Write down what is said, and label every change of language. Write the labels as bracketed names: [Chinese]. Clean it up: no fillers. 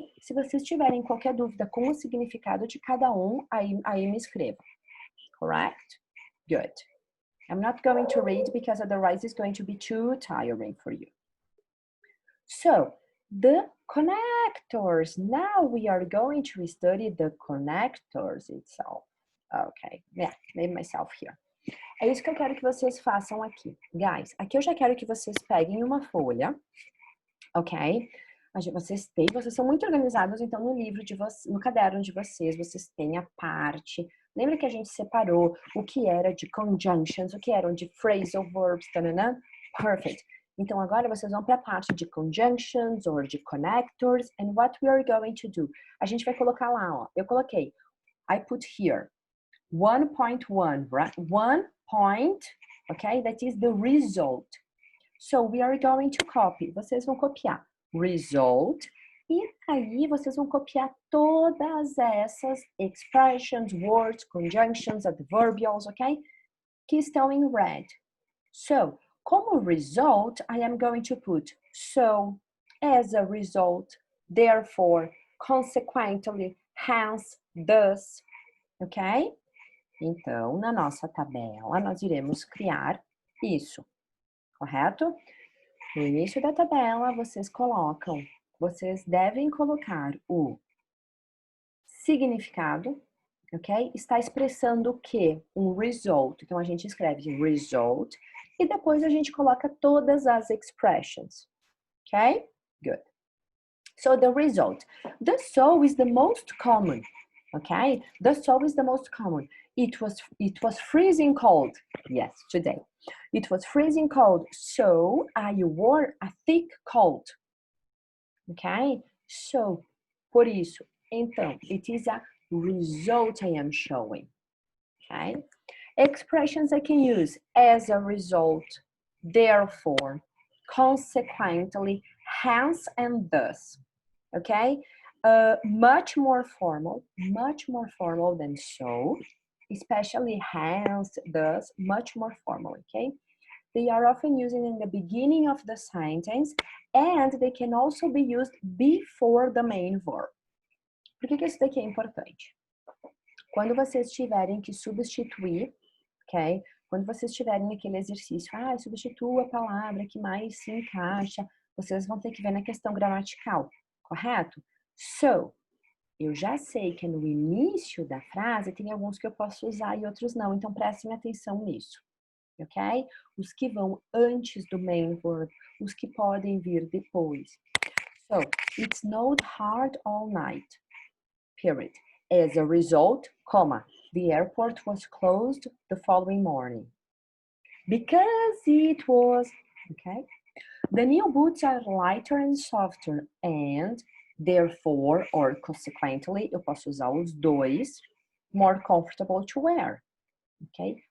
[Portuguese] Se vocês tiverem qualquer dúvida com o significado de cada um, aí me escrevam. [English] Correct? Good. I'm not going to read because otherwise it's going to be too tiring for you. So, the connectors. Now we are going to study the connectors itself. Okay, yeah, made myself here. [Portuguese] É isso que eu quero que vocês façam aqui. Guys, aqui eu já quero que vocês peguem uma folha, ok? Vocês são muito organizados, então no livro de vocês, no caderno de vocês têm a parte. Lembra que a gente separou o que era de conjunctions, o que eram de phrasal verbs, tanana? Perfect. Então agora vocês vão para a parte de [English] conjunctions or de connectors, and what we are going to do? [Portuguese] A gente vai colocar lá, ó. Eu coloquei, [English] I put here [Portuguese] 1.1, right? [English] 1 point, okay? That is the result. So we are going to copy. [Portuguese] Vocês vão copiar result e aí vocês vão copiar todas essas expressions, words, conjunctions, adverbials, okay? Que estão em red. [English] So, como result, I am going to put so, as a result, therefore, consequently, hence, thus, ok? [Portuguese] Então, na nossa tabela, nós iremos criar isso, correto? No início da tabela, vocês devem colocar o significado, ok? Está expressando o quê? Um result. Então, a gente escreve result e depois a gente coloca todas as expressions, ok? [English] Good. So, the result. The so is the most common, okay? The so is the most common. It was freezing cold. Yes, today. It was freezing cold, so I wore a thick coat. Okay? So, [Portuguese] por isso. [English] Então, it is a result I am showing. Okay? Expressions I can use as a result, therefore, consequently, hence, and thus. Okay? Much more formal than so, especially hence, thus, much more formal, okay? They are often used in the beginning of the sentence and they can also be used before the main verb. [Portuguese] Por que isso daqui é importante? Quando vocês tiverem que substituir, ok? Quando vocês tiverem aquele exercício, substitua a palavra que mais se encaixa, vocês vão ter que ver na questão gramatical, correto? So, eu já sei que no início da frase tem alguns que eu posso usar e outros não, então prestem atenção nisso, ok? Os que vão antes do main verb, os que podem vir depois. [English] So, it snowed hard all night, period. As a result, comma, the airport was closed the following morning. Because it was, okay? The new boots are lighter and softer and therefore, or consequently, [Portuguese] eu posso usar os dois, [English] more comfortable to wear, ok?